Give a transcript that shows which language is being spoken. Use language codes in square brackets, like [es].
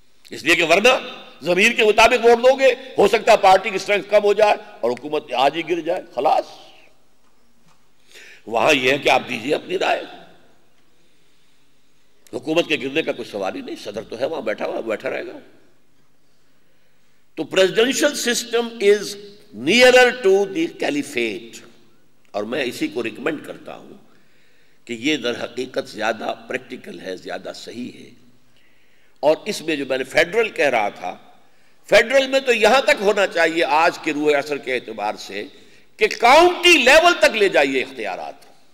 [ur] اس لیے کہ ورنہ ضمیر کے مطابق ووٹ دو گے، ہو سکتا ہے پارٹی کی اسٹرینتھ کم ہو جائے اور حکومت آج ہی گر جائے، خلاص. وہاں یہ ہے کہ آپ دیجیے اپنی رائے. حکومت کے گرنے کا کوئی سوال ہی نہیں، صدر تو ہے وہاں بیٹھا ہوا، بیٹھا رہے گا. [en] تو presidential system is nearer to the caliphate. [ur] اور میں اسی کو ریکمینڈ کرتا ہوں کہ یہ در حقیقت زیادہ پریکٹیکل ہے، زیادہ صحیح ہے. اور اس میں جو میں نے فیڈرل کہہ رہا تھا، فیڈرل میں تو یہاں تک ہونا چاہیے آج کے روح عصر کے اعتبار سے کہ کاؤنٹی لیول تک لے جائیے اختیارات.